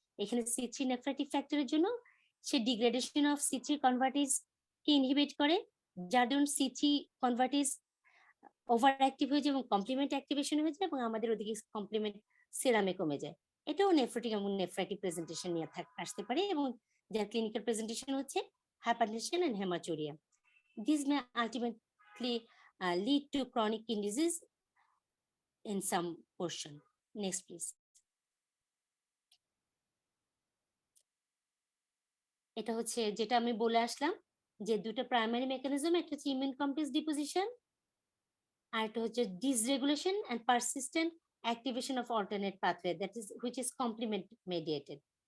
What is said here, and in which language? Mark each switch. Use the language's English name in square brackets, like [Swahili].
[Bangla] এখানে C3 nephritic ফ্যাক্টরের জন্য সে degradation of C3 convertase K inhibit করে, যার ধরুন C3 কনভার্টেজ ওভার অ্যাক্টিভ হয়ে যায় এবং কমপ্লিমেন্ট অ্যাক্টিভেশন হয়ে যায়, এবং আমাদের ওদিকে কমপ্লিমেন্ট সিরামে কমে যায়। এটাও নেফ্রোটিক এবং নেফ্রাইটিক প্রেজেন্টেশন নিয়ে আসতে পারে, এবং যার ক্লিনিক্যাল প্রেজেন্টেশন হচ্ছে [English] hypertension and hematuria. These may ultimately lead to chronic kidney disease in some portion. Next, please. [Bangla] এটা হচ্ছে যেটা আমি বলে আসলাম যে দুটো প্রাইমারি মেকানিজম, একটা হচ্ছে ইমিউন কমপ্লেক্স ডিপোজিশন, আর একটা হচ্ছে ডিসরেগুলেশন and persistent [English] activation of alternate pathway, that is, which is complement mediated.